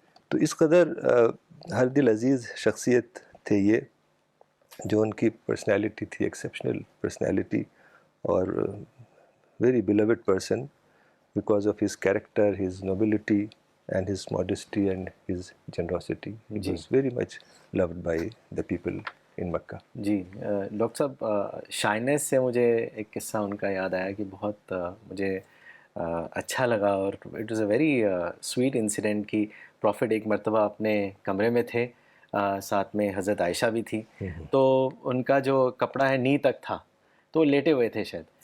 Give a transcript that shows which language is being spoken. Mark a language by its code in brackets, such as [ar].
[ur] تو اس قدر ہر دل عزیز شخصیت تھے یہ, جو ان کی پرسنالٹی تھی, ایکسیپشنل پرسنالٹی, اور [en] Very beloved person because of his character, his nobility and his modesty and his generosity. He was very much loved by the people in Makkah. [ur] جی doctor صاحب, شائنیس سے مجھے ایک قصہ ان کا یاد آیا کہ بہت مجھے اچھا لگا, اور [en] it was a very sweet incident [ur] کہ پروفٹ ایک مرتبہ اپنے کمرے میں تھے, ساتھ میں حضرت عائشہ بھی تھی, تو ان کا جو کپڑا ہے نی تک تھا, تو لیٹے ہوئے تھے شاید.